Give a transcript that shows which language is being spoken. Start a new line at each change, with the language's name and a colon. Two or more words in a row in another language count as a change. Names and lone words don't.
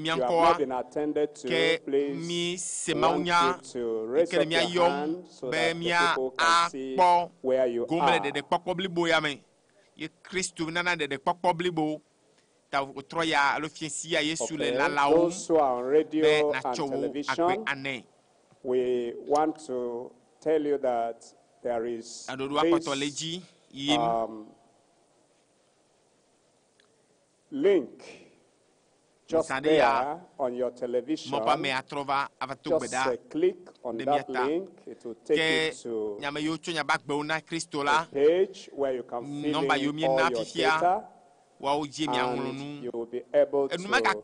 Ewe: mía ŋkɔa ke mi se mawunya ke ne mía yɔm be mía akpɔ gome le Dedekpɔkpɔ Blibo ya me ye Kristo nana Dedekpɔkpɔ Blibo ta wòtrɔ ya alo fiesia Yesu le lalawo be natsɔ wo agbe anɛ aɖoɖo akpɔtɔ le dzi yim
English: link just there on your television. Just click on that link. It will take you to a page where you can fill in all your data, and you will be able to submit it.